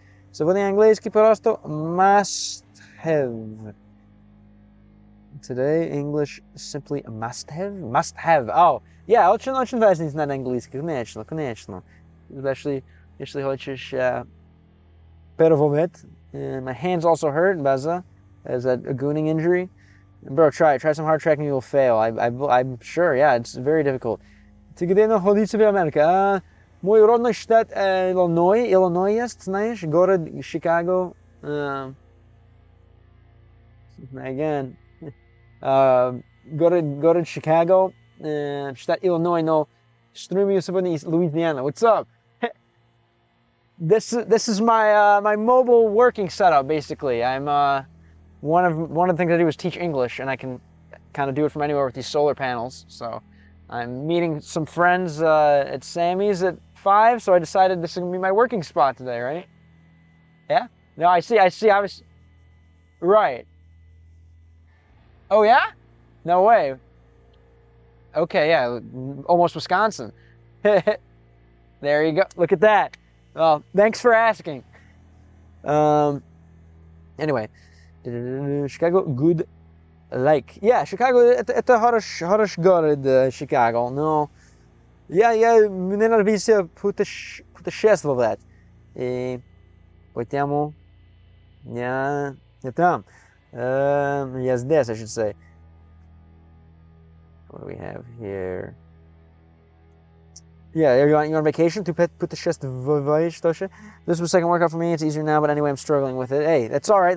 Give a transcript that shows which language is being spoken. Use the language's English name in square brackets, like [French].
[Russian] Сегодня английский просто must have. [English] Today English simply a must have. [Russian] Oh, yeah, очень важно знать английский, конечно. Especially если хочешь переводить. [English] My hands also hurt, Baza, as a gooning injury. Bro, try some hard tracking, you will fail. I'm sure, yeah, it's very difficult. [Russian] Ты где находишься в Америке? Мой родной штат Иллинойс есть, знаешь, город Чикаго. Again, город Чикаgo, штат Иллинойс, но стримлю сегодня из Louisiana. [English] What's up? This is my mobile working setup basically. I'm one of the things I do is teach English, and I can kind of do it from anywhere with these solar panels. So I'm meeting some friends at Sammy's at 5, so I decided this is gonna be my working spot today, right? Yeah? No, I see. I was right. Oh yeah? No way. Okay, yeah, almost Wisconsin. There you go. Look at that. Well, thanks for asking. Anyway, Chicago, good like. [Russian] Yeah, Chicago, это хороший город, Chicago. Но я мне нравится путешествовать. И поэтому я там. Я здесь, [English] I should say. What do we have here? Yeah, you're on vacation to put the chest voyage. This was the second workout for me. It's easier now, but anyway, I'm struggling with it. Hey, that's all right.